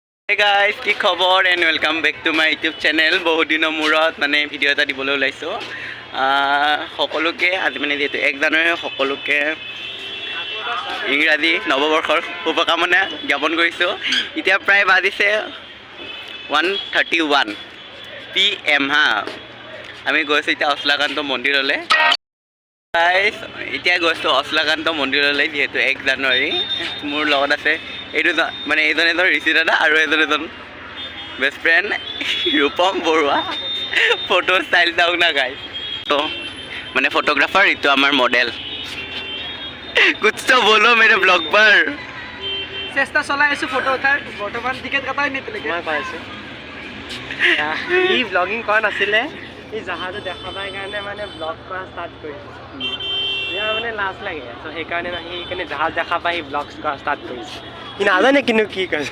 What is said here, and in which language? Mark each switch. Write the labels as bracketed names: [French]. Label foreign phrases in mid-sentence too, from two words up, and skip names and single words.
[English] Hey guys, [Assamese] কি খবৰ [English] and welcome back to my YouTube channel. [Assamese] বহুত দিনৰ মূৰত মানে ভিডিঅ' এটা দিবলৈ ওলাইছোঁ। সকলোকে আজি মানে যেহেতু 1 জানুৱাৰী সকলোকে ইংৰাজী নৱবৰ্ষৰ শুভকামনা জ্ঞাপন কৰিছোঁ। এতিয়া প্ৰায় বাজিছে 1:31 PM হা। আমি গৈছোঁ এতিয়া অশ্লাকান্ত মন্দিৰলৈ। গাইজ এতিয়া গৈছোঁ অশ্লাকান্ত মন্দিৰলৈ যিহেতু 1 জানুৱাৰী। মোৰ লগত আছে এই দুজন মানে এজন ঋষি দাদা আৰু এজন [English] best friend [Assamese] ৰূপম বৰুৱা। [English] photo style [Assamese] চাওক না গাইজ। তো মানে ফটোগ্ৰাফাৰ এইটো আমাৰ মডেল। [Hindi] कुछ तो बोलो मेरे ब्लॉग पर। [Assamese] চেষ্টা চলাই আছো ফটো উঠাৰ বৰ্তমান টিকেট কাটাই নিতিলৈকে মই পাইছো ই ব্লগিং কৰা নাছিলে ই জাহাজো দেখা পাই কাৰণে মানে ব্লগ কৰা ষ্টাৰ্ট কৰিছে ইয়াৰ মানে লাজ লাগে তো সেইকাৰণে সেইকাৰণে জাহাজ দেখা পাই সি ব্লগ কৰা ষ্টাৰ্ট কৰিছে সি নাজানে কিন্তু কি কৈছে